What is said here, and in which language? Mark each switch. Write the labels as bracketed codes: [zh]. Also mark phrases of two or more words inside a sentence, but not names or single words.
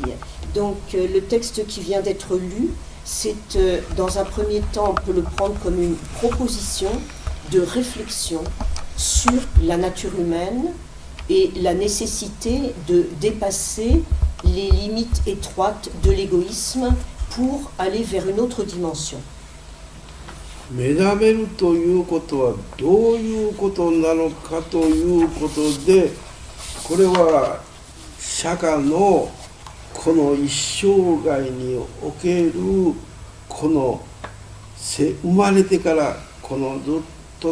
[fr] Donc le texte qui vient d'être lu, c'est dans un premier temps, on peut le prendre comme une proposition de réflexion sur la nature humaine et la nécessité de dépasser les limites étroites de l'égoïsme pour aller vers une autre dimension. [ja] 目覚めるということはどういうことなのかということで、これは釈迦のこの一生涯におけるこの生まれてからこのずっと